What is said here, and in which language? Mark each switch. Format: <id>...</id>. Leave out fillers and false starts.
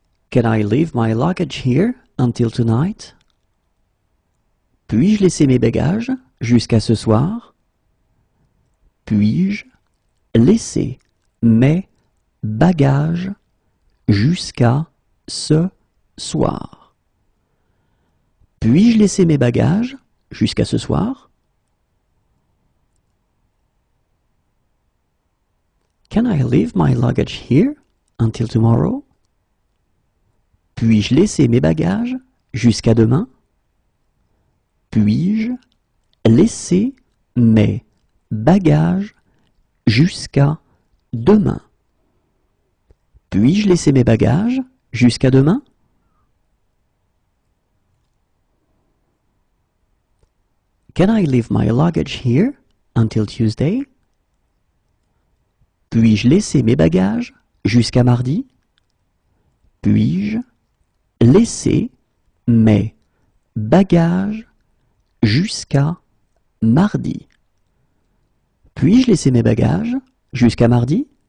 <en>Can I leave my luggage here until tonight?</en> <fr>Puis-je laisser mes bagages jusqu'à ce soir? Puis-je laisser mes bagages jusqu'à ce soir? Puis-je laisser mes bagages jusqu'à ce soir?</fr> <en>Can I leave my luggage here until tomorrow?</en> <fr>Puis-je laisser mes bagages jusqu'à demain? Puis-je laisser mes bagages jusqu'à demain? Puis-je laisser mes bagages jusqu'à demain?</fr> <en>Can I leave my luggage here until Tuesday?</en> <fr>Puis-je laisser mes bagages jusqu'à mardi? Puis-je laisser mes bagages jusqu'à mardi? Puis-je laisser mes bagages jusqu'à mardi?</fr>